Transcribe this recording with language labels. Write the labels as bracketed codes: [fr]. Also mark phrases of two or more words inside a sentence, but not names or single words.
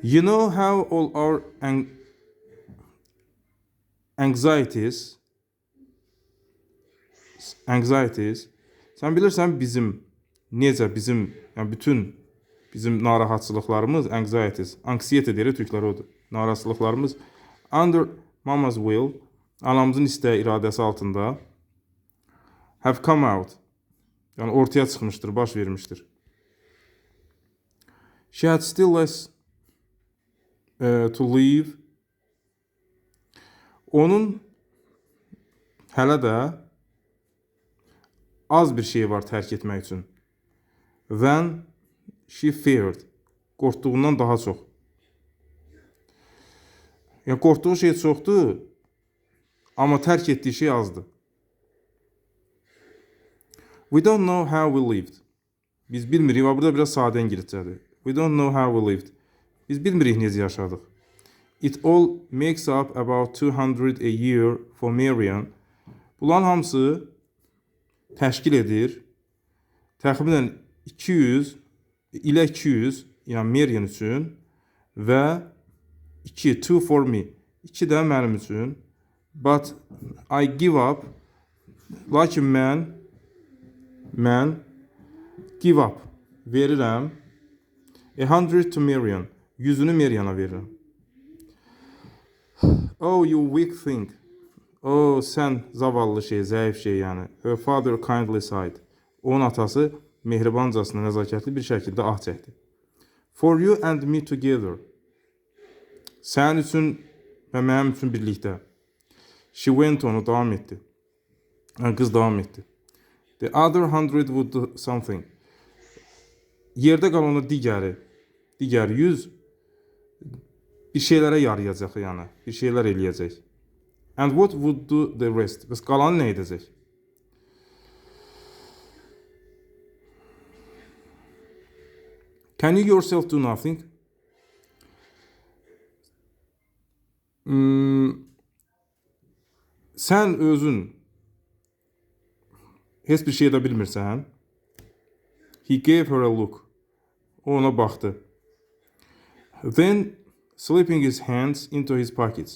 [en] You know how all our anxieties, [az] sən bilirsən necə bizim, yəni bizim narahatçılıqlarımız, anxiety deyir türklər odur. [en] Narahatçılıqlarımız under mama's will, [az] anamızın istəyi iradəsi altında [en] have come out. [az] Yəni ortaya çıxmışdır, baş vermişdir. [en] She had still less to leave. [az] Onun hələ də az bir şey var tərk etmək üçün. [en] When she feared. [az] Qorxduğundan daha çox. Yəni qorxduğu şey çoxdur, amma tərk etdiyi şey azdır. [en] We don't know how we lived. [az] Biz bilmirik, burada biraz sadə ingiliscədir. [en] We don't know how we lived. [az] Biz bilmirik necə yaşadıq. [en] It all makes up about 200 a year for Marian. [az] Bunların hamısı təşkil edir. Təxminən 200, yəni Marian üçün və [en] 2 for me. [az] 2 də mənim üçün. [en] But I give up. [az] Lakin mən [en] give up. Verirəm. 100 to Marian. [az] 100'ünü Marian'a verirəm. [en] Oh, you weak thing. [az] Oh, sən zavallı şey, zəif şey yəni. [en] Her father kindly sighed. [az] Onun atası mehribancasına, nəzakətli bir şəkildə ah çəkdi. [en] For you and me together. [az] Sənin üçün və mənim üçün birlikdə. [en] She went on, [az] davam etdi. Qız davam etdi. [en] The other 100 would do something. [az] Yerdə qalan digər 100 bir şeylərə yarayacaq yəni. Bir şeylər eləyəcək. [en] And what would do the rest? [az] Bəs qalanı nə edəcək? [en] Can you yourself do nothing? [az] Sən özün heç bir şey edə bilmirsən. [en] He gave her a look. [az] O ona baxdı. [en] Then slipping his hands into his pockets.